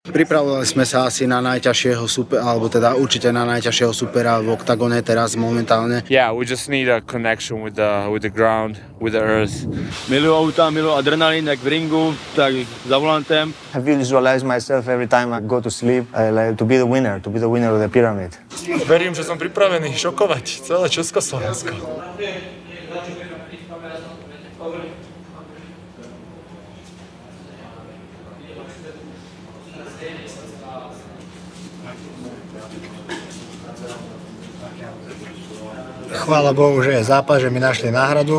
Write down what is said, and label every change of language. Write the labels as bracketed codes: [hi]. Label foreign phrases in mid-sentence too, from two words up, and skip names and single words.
[sk] Pripravovali sme sa asi na najťažšieho super, alebo teda určite na najťažšieho supera v Oktagone teraz momentálne. [en] Yeah, we just need a connection with the ground, with the earth. [cs] Milujú auta, milujú adrenalín, jak v ringu, tak za volantem. [en] I visualize myself every time I go to sleep, like to be the winner of the pyramid. [sk] Verím, že som pripravený šokovať celé Československo. Chvála Bohu, že je zápas, že mi našli náhradu.